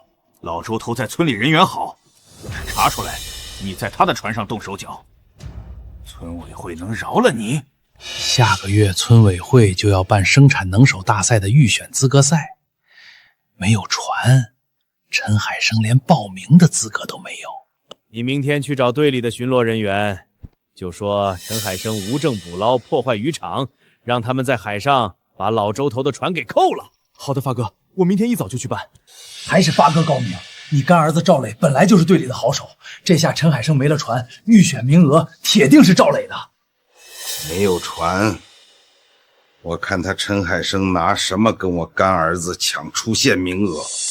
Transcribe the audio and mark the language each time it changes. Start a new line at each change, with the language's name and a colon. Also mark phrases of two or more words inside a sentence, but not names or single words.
Chinese: 老周頭在村裡人緣好，查出來你在他的船上動手腳，村委會能饒了你？下個月村委會就要辦生產能手大賽的預選資格賽，沒有船，陳海生連報名的資格都沒有。你明天去找隊裡的巡邏人員，就說陳海生無證捕撈破壞漁場，讓他們在海上把老周头的船给扣了。好的，发哥，我明天一早就去办。还是发哥高明，你干儿子赵磊本来就是队里的好手，这下陈海生没了船，预选名额铁定是赵磊的。没有船，我看他陈海生拿什么跟我干儿子搶出线名額？